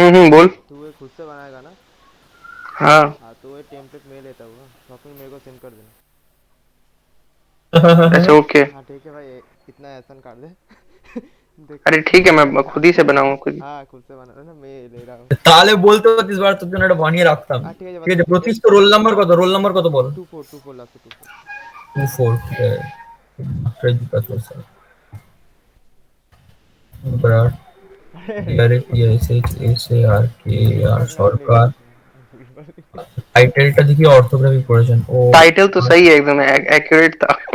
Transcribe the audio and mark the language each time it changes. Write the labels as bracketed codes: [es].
[hi] बोल। तू ये खुद से बनाएगा ना? हाँ हाँ, तो ये टेम्पलेट मैं लेता हूँ, तो फिर मेरे को सेंड कर देना। अच्छा ओके। हाँ ठीक है भाई, इतना एहसान कर दे। देख, अरे ठीक है, मैं खुद ही से बनाऊंगा खुद। हाँ खुद से बना रहा ना, मैं ले रहा हूँ। [bn] তাহলে বলতে পারতিস বার তোর জন্য একটা বানিয়ে রাখতাম। [hi] हाँ ठीक है, [bn] ঠিক আছে, প্রতিশ তো রোল নাম্বার কত, রোল নাম্বার কত বল। [hi] 24 लास्ट 24। 24, ठीक है। फ्रेंड का तो सर बराबर ডাইরেক্ট SHSARKR সরকার। [bn] টাইটেলটা দেখি অর্থোগ্রাফি করেছেন ও, [hi] टाइटल तो सही है, एकदम एक्यूरेट था।